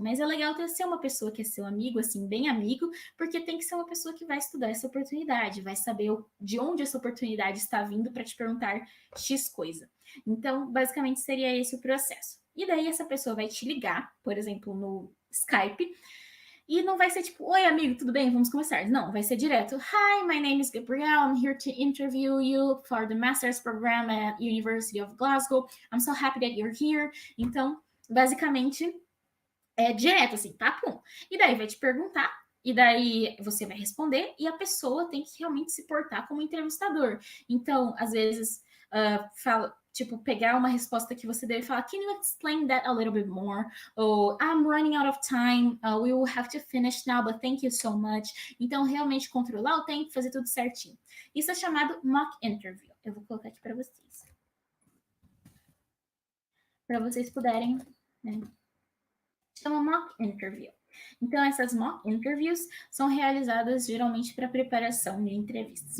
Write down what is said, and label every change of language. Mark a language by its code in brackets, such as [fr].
[pt] Mas é legal ter ser uma pessoa que é seu amigo, assim, bem amigo, porque tem que ser uma pessoa que vai estudar essa oportunidade, vai saber de onde essa oportunidade está vindo para te perguntar X coisa. Então, basicamente, seria esse o processo. E daí essa pessoa vai te ligar, por exemplo, no Skype, e não vai ser tipo, oi amigo, tudo bem? Vamos começar. Não, vai ser direto. [en] Hi, my name is Gabrielle. I'm here to interview you for the master's program at University of Glasgow. I'm so happy that you're here. [pt] Então, basicamente, é direto assim, papum. E daí vai te perguntar, e daí você vai responder, e a pessoa tem que realmente se portar como entrevistador. Então, às vezes, tipo, pegar uma resposta que você deve falar, [en] can you explain that a little bit more? Ou, I'm running out of time, we will have to finish now, but thank you so much. [pt] Então, realmente controlar o tempo, fazer tudo certinho. Isso é chamado mock interview. Eu vou colocar aqui para vocês. Para vocês puderem, né? Chama mock interview. Então, essas mock interviews são realizadas geralmente para preparação de entrevistas.